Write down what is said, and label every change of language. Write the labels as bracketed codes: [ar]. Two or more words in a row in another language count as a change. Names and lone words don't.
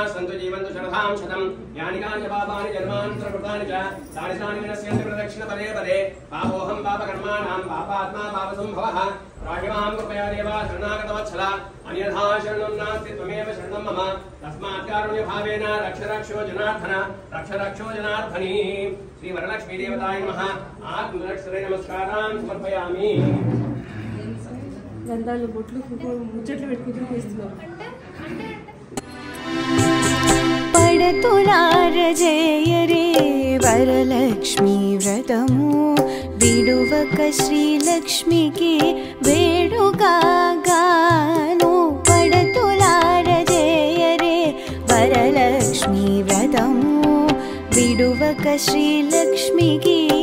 [sa] सन्तु जीवन्तु शरदां शतं यानि कानि पापानि जन्मान्तरकृतानि च तानि तानि विनश्यन्ति प्रदक्षिणपदे पदे पापोऽहं पापकर्माणां पापात्मा पापसम्भवः राहिमां कृपया देवा शरणागतवत्सला अन्यथा शरणं नास्ति त्वमेव शरणं मम तस्मात् कारुण्यभावेन रक्ष रक्षो जनार्दनी श्री वरलक्ष्मी देवताय नमः आत्मरक्षणे नमस्कारान् समर्पयामि [te] గంధాలు బొట్లు ముచ్చట్లు పెట్టుకుంటూ చేస్తున్నారు పడతులార జయ రే వరలక్ష్మి వ్రతము విడువక శ్రీలక్ష్మికి వేడుగాను పడతులార జయ రే వరలక్ష్మి వ్రతము విడువక శ్రీలక్ష్మికి